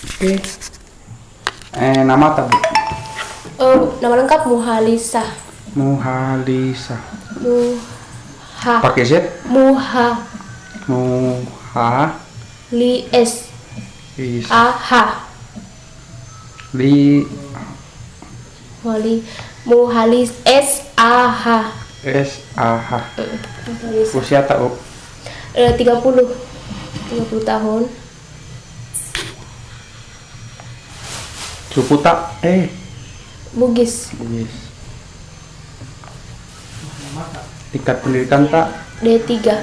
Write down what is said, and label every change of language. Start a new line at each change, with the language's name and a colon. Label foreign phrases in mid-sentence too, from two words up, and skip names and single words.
Indonesian: Oke. Nama apa, Bu? Nama lengkap Muhalisa. Muhalisa. Muha. Pakai Z? Muha. Muha. Li S. Is. A H. Li. Muhalis S A H. S A H. Muhalisa. Usia tak, Bu? 30 tahun. Suku tak? Bugis. Bugis. Tingkat pendidikan tak? D3.